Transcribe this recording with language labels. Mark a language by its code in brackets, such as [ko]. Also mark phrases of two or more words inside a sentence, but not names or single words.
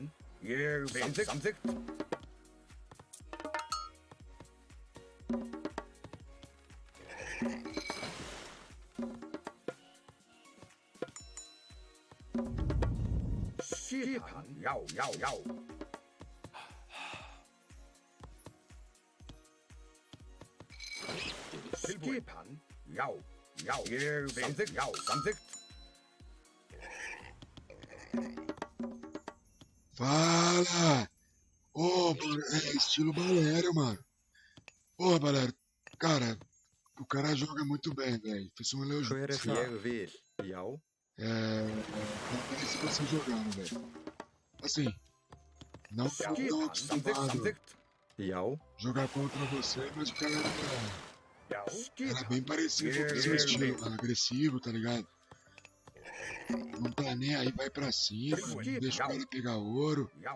[is] Ég vil. Samþykkt. Skipan. Já. Skipan. Já. Ég vil. Samþykkt. Já, samþykkt. [pt] Fala! Ô, mano, é estilo Valério, mano. Ô, Valério, cara, o cara joga muito bem, velho. Fez um elogio. [is] Hver ég vil. Já, [pt] Parece você jogando, velho. Assim, não tô tão acostumado já, jogar contra você, mas o cara era bem parecido com o seu estilo, mano. Agressivo, tá ligado? Não tá nem aí, vai pra cima, não deixa o cara pegar ouro.